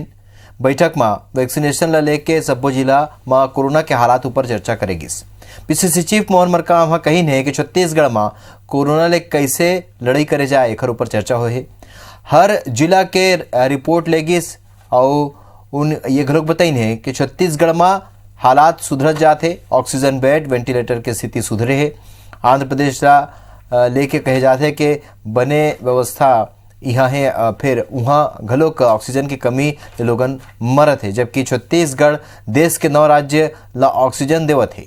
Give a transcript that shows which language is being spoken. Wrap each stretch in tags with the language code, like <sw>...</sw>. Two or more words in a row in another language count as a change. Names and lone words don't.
<hne>बैठक में वैक्सीनेशन ला लेके सब्बो जिला में कोरोना के हालात ऊपर चर्चा करेगिस। पीसीसी चीफ मोहन मरकाम कहीन है कि छत्तीसगढ़ में कोरोना ले कैसे लड़ाई करे जाए एकर ऊपर चर्चा हो है। हर जिला के रिपोर्ट लेगिस और उन ये घलोक बताइन है कि छत्तीसगढ़ में हालात सुधरत जाते। ऑक्सीजन बेड वेंटिलेटर की स्थिति सुधरे है। आंध्र प्रदेश लेके कहे जाते कि बने व्यवस्था यहाँ है, फिर वहाँ घलोक ऑक्सीजन की कमी लोगन मरत है, जबकि छत्तीसगढ़ देश के 9 राज्य ला ऑक्सीजन देवत है।</hne>